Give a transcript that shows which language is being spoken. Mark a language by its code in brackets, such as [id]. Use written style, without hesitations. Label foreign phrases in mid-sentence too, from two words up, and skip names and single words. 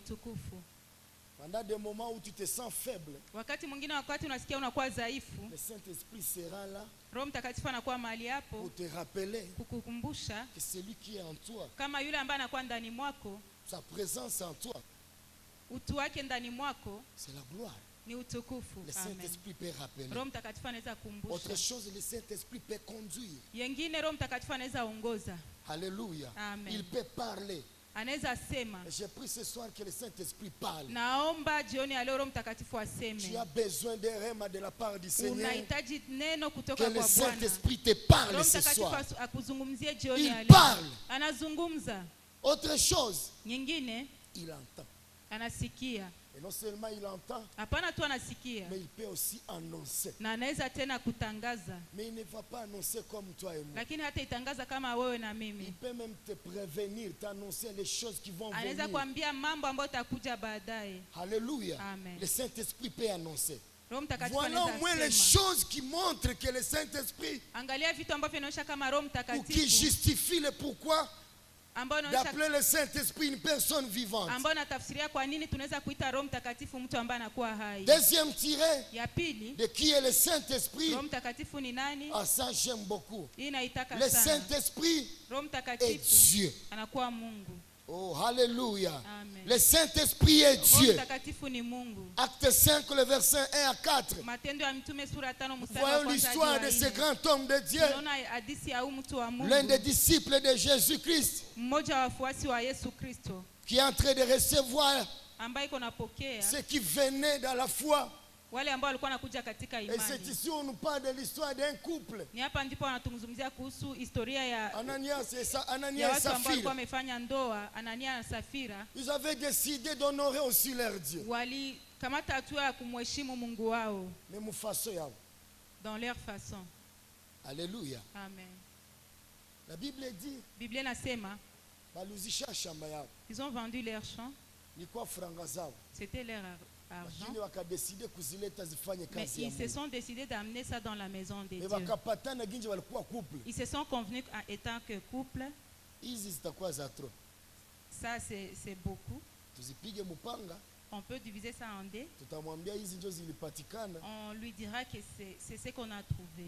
[fr] Pendant des moments où tu te sens faible, le Saint-Esprit sera là pour te rappeler que celui qui est en toi, sa présence en toi, c'est la gloire. [sw] Ni utukufu. [fr] Le Saint-Esprit peut rappeler. [sw] Roho Mtakatifu anaweza kukumbusha. [fr] Autre chose, le Saint-Esprit peut conduire. [sw] Yengine Roho Mtakatifu anaweza ongoza. [fr] Alléluia. Amen. Il peut parler. [sw] Anaweza sema. [fr] J'ai pris ce soir que le Saint-Esprit parle. [sw] Naomba jioni ya leo Roho Mtakatifu aseme. [fr] Tu as besoin de rema de la part du Seigneur. [sw] Unahitaji neno kutoka kwa Bwana. [fr] Que le Saint-Esprit te parle ce soir. [sw] Roho Mtakatifu akuzungumzie jioni ya leo. [fr] Il parle. [sw] Anazungumza. [fr] Autre chose. [sw] Nyingine. [fr] Il entend. [sw] Anasikia. [fr] Et non seulement il entend, [sw] hapana tu anasikia, [fr] mais il peut aussi annoncer. [sw] Na anaweza tena kutangaza. [fr] Mais il ne va pas annoncer comme toi et moi. [sw] Lakini hata itangaza kama wewe na mimi. [fr] Il peut même te prévenir, t'annoncer les choses qui vont venir. [sw] Anaweza kuambia mambo ambayo takuja baadaye. [fr] Alléluia. Amen. Le Saint-Esprit peut annoncer. Voilà au moins les choses qui montrent que le Saint-Esprit, [sw] angalia vitu ambavyo vinaonyesha kama Roho Mtakatifu, [fr] ou qui justifient le pourquoi d'appeler le Saint-Esprit une personne vivante. [sw] Ambao natafsiria kwa nini tunaweza kuita Roho Mtakatifu mtu ambaye anakuwa hai. [fr] Deuxième tiré, [sw] ya pili, [fr] de qui est le Saint-Esprit. [sw] Roho Mtakatifu ni nani? [fr] Ah, ça j'aime beaucoup. [sw] Hii naitaka [fr] le [sw] sana. [fr] Le Saint-Esprit est Dieu. [sw] Anakuwa Mungu. [fr] Oh, alléluia. Amen. Le Saint-Esprit est Dieu. Acte 5, le verset 1 à 4. Voyons l'histoire de ce grand homme de Dieu. L'un des disciples de Jésus-Christ. Qui est en train de recevoir ce qui venait dans la foi. [sw] Wale ambao walikuwa wanakuja katika imani. [fr] Et c'est ici on nous parle de l'histoire d'un couple. [sw] Ni hapa ndipo wanatuzungumzia kuhusu historia ya [fr] Ananias et Safira. [sw] Watu ambao walikuwa wamefanya ndoa, Anania na Safira. [fr] Ils avaient décidé d'honorer aussi leur Dieu. [sw] Walikamata hatua ya kumheshimu Mungu wao. [fr] Même façon yao. Dans leur façon. Alléluia. Amen. La Bible dit. [sw] Biblia inasema. Baluzisha shamba yao. [fr] Ils ont vendu leur champ. [sw] Ni kwa franga zao. [fr] C'était leur argent. Mais ils se sont décidés d'amener ça dans la maison de Dieu. Ils se sont convenus étant que couple. Ça c'est beaucoup. On peut diviser ça en deux. On lui dira que c'est ce qu'on a trouvé.